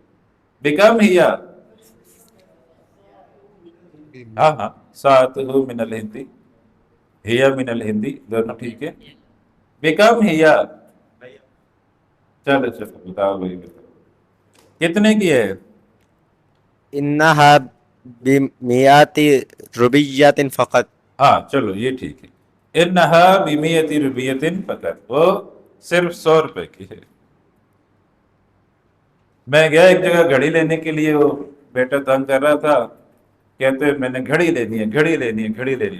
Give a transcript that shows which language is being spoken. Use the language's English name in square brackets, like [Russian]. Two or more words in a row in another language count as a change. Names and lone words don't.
[Arabic] بیکم ہیا، [Urdu] ہاں ہاں، [Arabic] ساعتہ من الہندی، ہی من الہندی، [Urdu] دونوں ٹھیک ہے۔ [Arabic] بیکم ہیا، [Urdu] چلو چلو بتاؤ بھائی بتاؤ کتنے کی ہے؟ [Arabic] انہا بمیات ربیۃ فقط، [Urdu] ہاں چلو یہ ٹھیک ہے، [Arabic] انہا بمیت ربیت فقط، [Urdu] وہ صرف 100 روپے کی ہے۔ میں گیا ایک جگہ گھڑی لینے کے لیے، وہ بیٹا تنگ کر رہا تھا، کہتے میں نے گھڑی لینی ہے، گھڑی لینی ہے، گھڑی لینی ہے۔